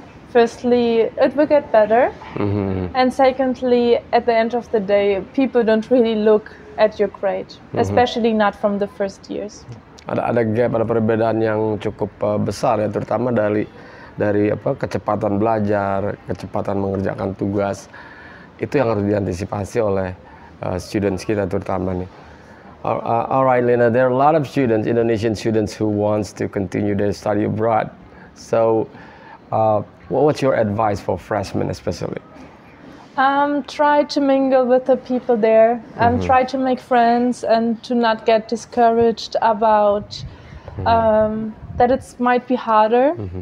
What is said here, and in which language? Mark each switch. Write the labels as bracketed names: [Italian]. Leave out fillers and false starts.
[English] Firstly, it will get better. And secondly, at the end of the day, people don't really look at your grade, especially not from the first years. [Indonesian] Ada gap, ada perbedaan yang cukup besar ya, terutama dari kecepatan belajar, kecepatan mengerjakan tugas. Itu yang harus diantisipasi oleh students kita terutama nih. [English] Alright, Lina, there are a lot of students, Indonesian students, who wants to continue their study abroad. So, what's your advice for freshmen especially? Try to mingle with the people there. Try to make friends and to not get discouraged about that it might be harder.